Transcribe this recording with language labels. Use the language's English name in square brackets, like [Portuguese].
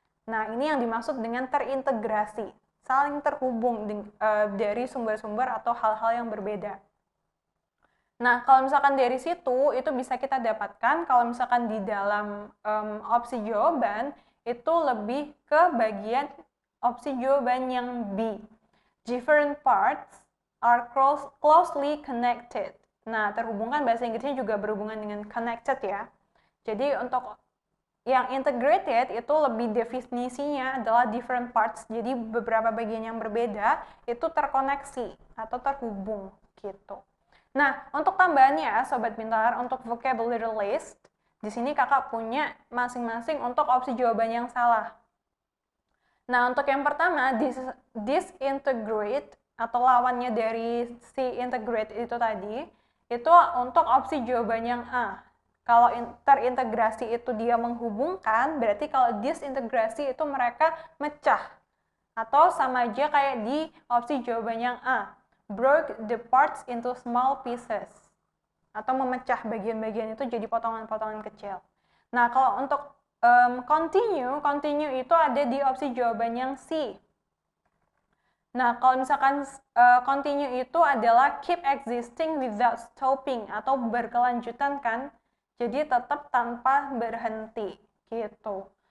[Indonesian] Nah, ini yang dimaksud dengan terintegrasi, saling terhubung dari sumber-sumber atau hal-hal yang berbeda. Nah, kalau misalkan dari situ, itu bisa kita dapatkan kalau misalkan di dalam opsi jawaban, itu lebih ke bagian opsi jawaban yang B. [English] Different parts are closely connected. [Indonesian] Nah, terhubungkan bahasa Inggrisnya juga berhubungan dengan connected ya. Jadi untuk yang integrated itu lebih definisinya adalah [English] different parts. [Indonesian] Jadi beberapa bagian yang berbeda itu terkoneksi atau terhubung gitu. Nah, untuk tambahannya Sobat Pintar, untuk vocabulary list, di sini kakak punya masing-masing untuk opsi jawaban yang salah. Nah, untuk yang pertama, disintegrate atau lawannya dari si integrate itu tadi, itu untuk opsi jawaban yang A. Kalau terintegrasi itu dia menghubungkan, berarti kalau disintegrasi itu mereka mecah. Atau sama aja kayak di opsi jawaban yang A. [English] Broke the parts into small pieces. [Indonesian] Atau memecah bagian-bagian itu jadi potongan-potongan kecil. Nah, kalau untuk continue itu ada di opsi jawaban yang C. Nah, kalau misalkan continue itu adalah [English] keep existing without stopping [Indonesian] atau berkelanjutan kan, jadi tetap tanpa berhenti gitu.